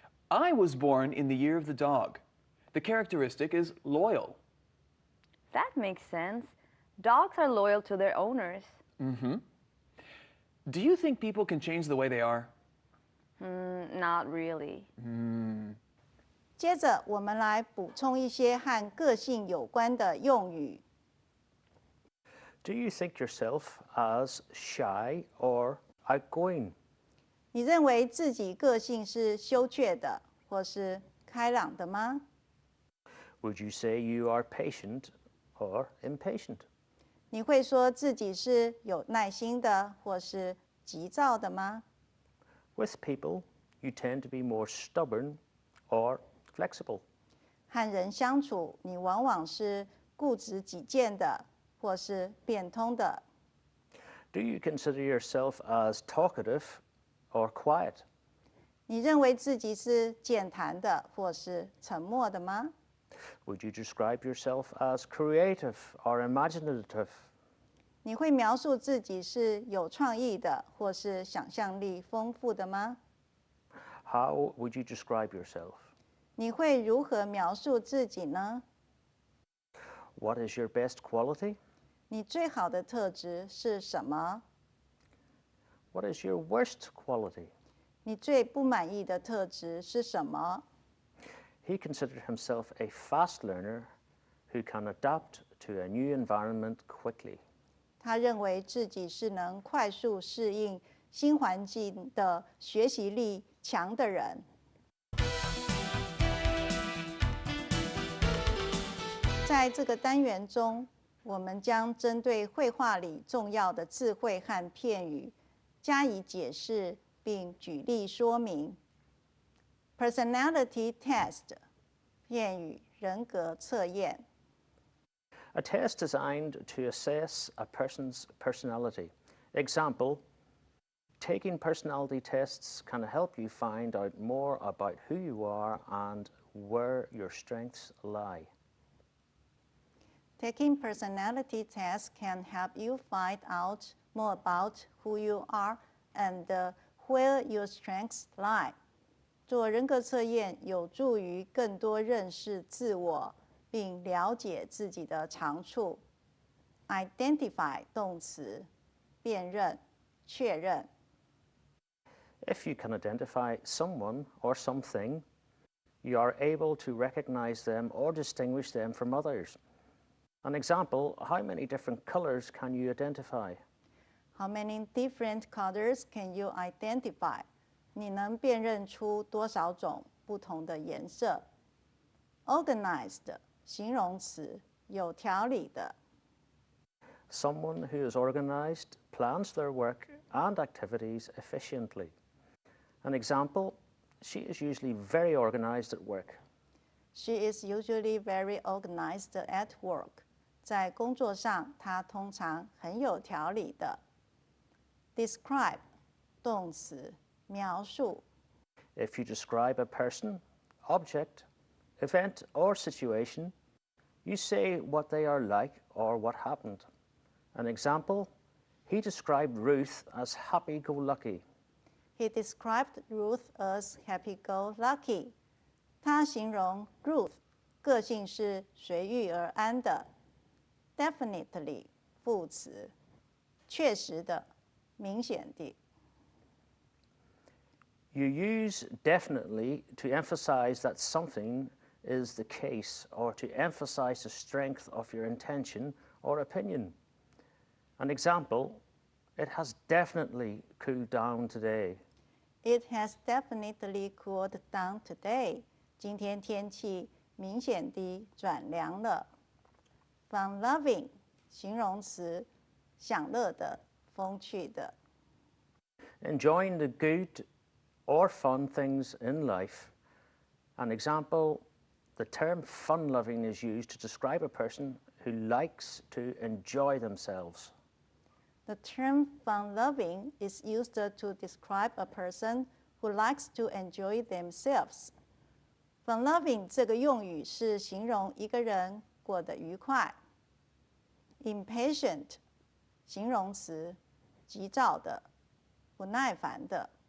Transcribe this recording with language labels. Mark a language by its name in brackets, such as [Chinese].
[English] I was born in the year of the dog. The characteristic is loyal. That makes sense. Dogs are loyal to their owners. Do you think people can change the way they are? Not really. [Chinese] 接着，我们来补充一些和个性有关的用语。 [English] Do you think yourself as shy or outgoing? [Chinese] 你认为自己个性是羞怯的，或是开朗的吗？ [English] Would you say you are patient or impatient? [Chinese] 你会说自己是有耐心的，或是急躁的吗？ [English] With people, you tend to be more stubborn or flexible. [Chinese] 和人相处，你往往是固执己见的，或是变通的。 [English] Do you consider yourself as talkative or quiet? [Chinese] 你认为自己是健谈的，或是沉默的吗？ [English] Would you describe yourself as creative or imaginative? [Chinese] 你会描述自己是有创意的，或是想象力丰富的吗？ [English] How would you describe yourself? [Chinese] 你会如何描述自己呢？ [English] What is your best quality? [Chinese] 你最好的特质是什么？ [English] What is your worst quality? [Chinese] 你最不满意的特质是什么？ [English] He considered himself a fast learner who can adapt to a new environment quickly. [Chinese] 他认为自己是能快速适应新环境的学习力强的人。在这个单元中，我们将针对绘画里重要的字汇和片语加以解释，并举例说明。 [English] Personality test [Chinese] 片语人格测验。 [English] A test designed to assess a person's personality. Example, taking personality tests can help you find out more about who you are and where your strengths lie. Taking personality tests can help you find out more about who you are and where your strengths lie. [Chinese] 做人格测验有助于更多认识自我，并了解自己的长处。 Identify 动词，辨认、确认。 [English] If you can identify someone or something, you are able to recognize them or distinguish them from others. An example, how many different colors can you identify? How many different colors can you identify? [Chinese] 你能辨认出多少种不同的颜色 ？Organized 形容词，有条理的。 [English] Someone who is organized plans their work and activities efficiently. An example, she is usually very organized at work. She is usually very organized at work. [Chinese] 在工作上，她通常很有条理的。 Describe 动词，描述。 [English] If you describe a person, object, event, or situation, you say what they are like or what happened. An example, he described Ruth as happy-go-lucky. He described Ruth as happy-go-lucky. [Chinese] 他形容 Ruth 个性是随遇而安的。 Definitely 副词，确实的，明显的。 [English] You use definitely to emphasize that something is the case or to emphasize the strength of your intention or opinion. An example, it has definitely cooled down today. It has definitely cooled down today. [Chinese] 今天天气明显地转凉了。 Fun-loving 形容词，享乐的，风趣的。 [English] Enjoying the good or fun things in life. An example, the term fun-loving is used to describe a person who likes to enjoy themselves. The term fun-loving is used to describe a person who likes to enjoy themselves. [Chinese] Fun-loving 这个用语是形容一个人过得愉快。 Impatient 形容词，急躁的，不耐烦的。